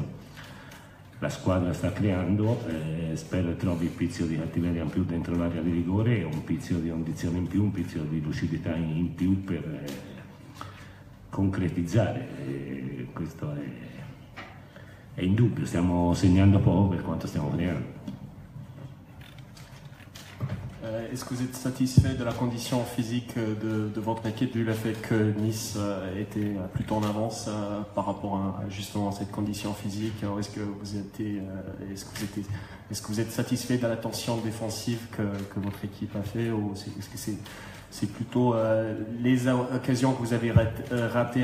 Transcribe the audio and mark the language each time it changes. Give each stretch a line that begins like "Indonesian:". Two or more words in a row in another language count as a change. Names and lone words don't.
Italian: La squadra sta creando, spero trovi il pizzico di cattiveria in più dentro l'area di rigore, un pizzico di condizione in più, un pizzico di lucidità in più per concretizzare. Questo è indubbio, stiamo segnando poco per quanto stiamo creando.
French: Est-ce que vous êtes satisfait de la condition physique de votre équipe, vu le fait que Nice était plutôt en avance par rapport à justement cette condition physique? Est-ce que vous êtes satisfait de l'attention défensive que votre équipe a fait, ou est-ce que c'est plutôt les occasions que vous avez ratées?